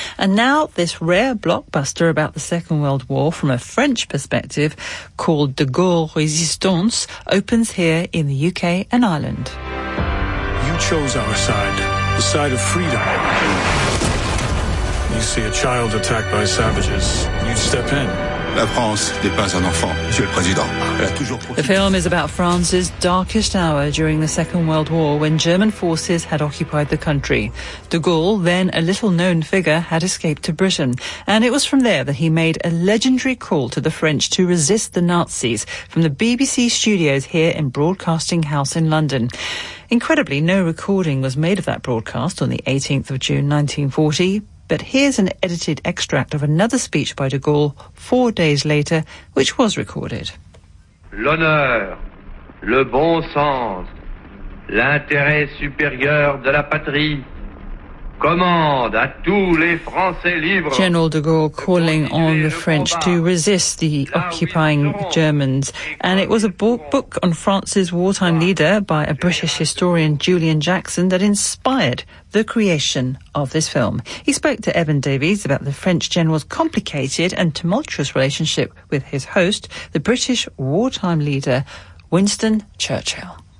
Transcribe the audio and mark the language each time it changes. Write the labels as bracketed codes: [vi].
[en] And now this rare blockbuster about the Second World War from a French perspective called De Gaulle Resistance opens here in the UK and Ireland. You chose our side, the side of freedom. You see a child attacked by savages, you step in. [fr] La France n'est pas un enfant, Monsieur le Président. [en] The film is about France's darkest hour during the Second World War when German forces had occupied the country. De Gaulle, then a little-known figure, had escaped to Britain. And it was from there that he made a legendary call to the French to resist the Nazis from the BBC studios here in Broadcasting House in London. Incredibly, no recording was made of that broadcast on the 18th of June 1940. But here's an edited extract of another speech by de Gaulle 4 days later, which was recorded. [fr] L'honneur, le bon sens, l'intérêt supérieur de la patrie commande à tous les Français libres. [en] General de Gaulle calling on the French to resist the occupying Germans. And it was a book on France's wartime leader by a British historian, Julian Jackson, that inspired the creation of this film. He spoke to Evan Davies about the French general's complicated and tumultuous relationship with his host, the British wartime leader, Winston Churchill.